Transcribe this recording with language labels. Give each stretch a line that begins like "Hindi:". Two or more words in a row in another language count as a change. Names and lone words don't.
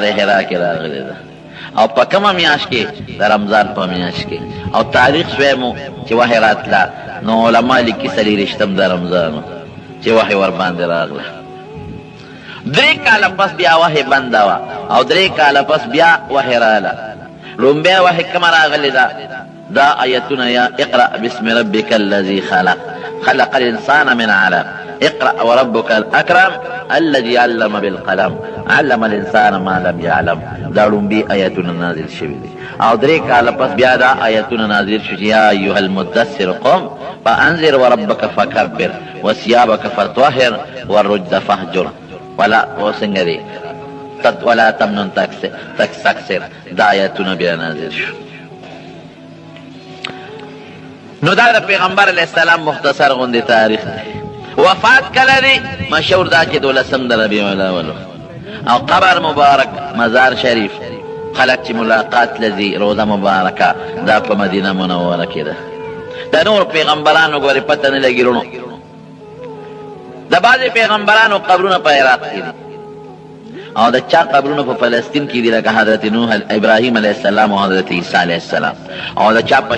Pashto: حرا کې راغلی ده او په کومه میاشت کې د رمضان په میاشت کې او تاریخ شوی چې وحی راتله نو علما لیکي 40 د رمضان چې وحی ورباندې راغله 3 کاله پس بیا وحی بنده وه او 3 کاله پس بیا وحی راغله لومبی وحی کومه راغلې ده دا آیتونه یا
Arabic: اقرأ باسم ربک الذي خلق الانسان من علق اقرأ وربك الأكرم الذي علم بالقلم علم الانسان ما لم يعلم
Pashto: دا لومبي آیتونه نازل شوي دي او 3 کاله پس بیا دا آیتونه نازل شو
Arabic: یا ایها المدثر قم فانذر وربك فكبر وثيابك فطهر والرجز فاهجر ولا
Pashto: وسنګ دي
Arabic: ولا تمنن تستكثر
Pashto: دا آیتونه بیا نازل شو نو دا د پیغمبر علیه السلام مختصر غوندې تاریخ دی وفات کله دی مشهور دا چې 12 د ربیع الاول او قبر مبارک مزار شریف خلق چې ملاقات لذي روضه مبارکه دا په مدینه منوره کې ده د نور پیغمبرانو ګورې پته نه لګي رونو د بعضې پیغمبرانو قبرونه په عراق کې دي او د چا قبرونه په فلسطین کې دي لکه حضرت نوح ابراهیم علیه السلام او حضرت عیسی علیه السلام او د چا په